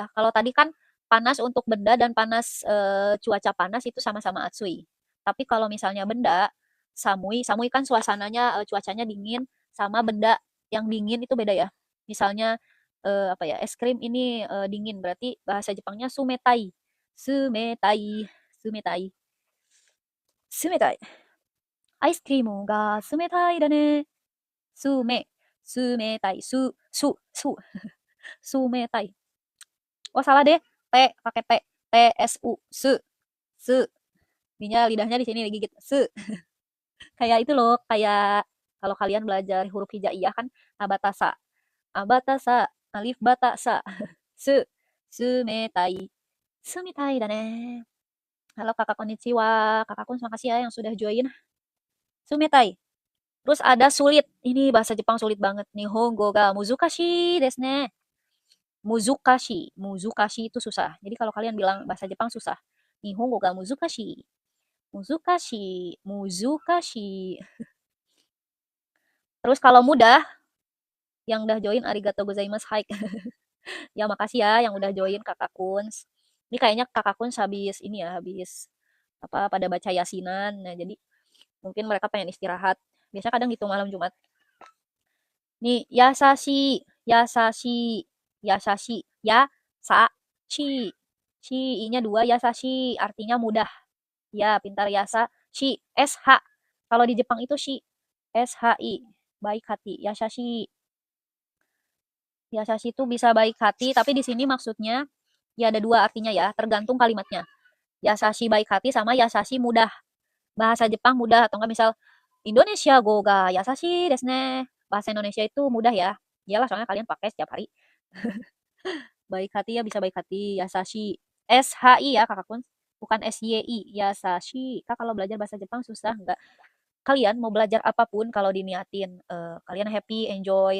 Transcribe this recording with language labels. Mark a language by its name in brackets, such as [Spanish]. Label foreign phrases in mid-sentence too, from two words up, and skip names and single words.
[Indonesian] Kalau tadi kan panas untuk benda dan panas cuaca panas itu sama-sama atsui. Tapi kalau misalnya benda, samui, samui kan suasananya cuacanya dingin sama benda yang dingin itu beda ya. Misalnya apa ya? Es krim ini dingin berarti bahasa Jepangnya sumetai. [Japanese] Sumetai, sumetai, sumetai. アイスクリームが冷たいだね. Sume, sumetai, su, sumetai. [Indonesian] Oh salah deh. T pakai T. T S U. Se. Se. Lidahnya di sini digigit. Se. Kayak itu loh, kayak kalau kalian belajar huruf hijaiyah kan abatasa. Abatasa, alif bata sa. Se. [Japanese] 冷たい。冷たいだね. [Indonesian] Halo kakak konnichiwa. Kakak Kun makasih ya yang sudah join. Sumetai. Terus ada sulit. Ini bahasa Jepang sulit banget. [Japanese] 日本語が難しいですね. [Indonesian] Muzukashi. Muzukashi itu susah. Jadi kalau kalian bilang bahasa Jepang susah. [Japanese] 日本語が難しい. Muzukashi. Muzukashi. [Indonesian] Terus kalau mudah, yang udah join [Japanese] ありがとうございます. [Indonesian] Hai. Ya makasih ya yang udah join Kakak Kuns. Ini kayaknya Kakak Kuns habis ini ya, habis apa pada baca yasinan. Nah, jadi mungkin mereka pengen istirahat. Biasanya kadang gitu malam Jumat. Nih, [Japanese] yasashi, yasashi, yasashi, ya, sa, shi. Shi, [Indonesian] i-nya 2, yasashi, artinya mudah. Ya, pintar yasa, shi, SH. Kalau di Jepang itu shi, SHI, baik hati, yasashi. Yasashi itu bisa baik hati, tapi di sini maksudnya ya ada 2 artinya ya, tergantung kalimatnya. Yasashi baik hati sama yasashi mudah. Bahasa Jepang mudah atau enggak misal [Japanese] インドネシア語が易しいですね. [Indonesian] Bahasa Indonesia itu mudah ya. Iyalah soalnya kalian pakai setiap hari. Baik hati ya bisa baik hati. Yasashi. SHI ya kakak pun. Bukan SYI. Yasashi. Kak kalau belajar bahasa Jepang susah enggak? Kalian mau belajar apapun kalau diniatin. Kalian [English] happy, enjoy.